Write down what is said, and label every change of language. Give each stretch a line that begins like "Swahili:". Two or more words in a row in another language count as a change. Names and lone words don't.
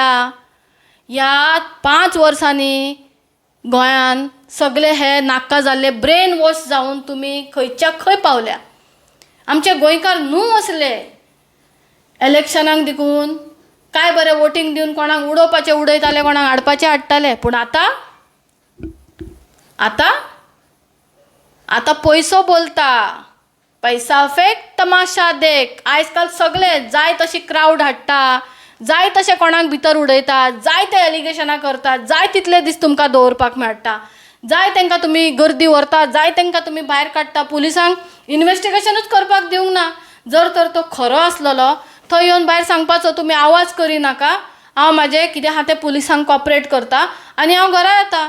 Konkani: ह्या 5 वर्सांनी गोंयान सगळे हे नाक्का जाल्ले
English: brain wash
Konkani: जावन तुमी खंयच्या खंय पावल्या. आमचे गोंयकार न्हू असले. इलेक्शनाक देखून काय बरें वोटींग दिवन कोणाक उडोवपाचें उडयताले, कोणाक हाडपाचें हाडटाले. पूण आतां पयसो बोलता.
Hindi: पैसा फेक तमाशा देख.
Konkani: आयज काल सगळे जाय तशी क्रावड हाडटा, जाय तशें कोणाक भितर उडयतात, जाय ते एलिगेशनां करतात, जाय तितले दीस तुमकां दवरपाक मेळटा, जाय तांकां तुमी गर्दी व्हरता, जाय तांकां तुमी भायर काडटा. पुलिसांक इन्वेस्टिगेशनूच करपाक दिवंक ना. जर तर तो खरो आसलेलो थंय येवन भायर सांगपाचो तुमी आवाज करिनाका, हांव म्हाजें कितें आहा तें पुलिसांक कॉपरेट करता आनी हांव घरा येता.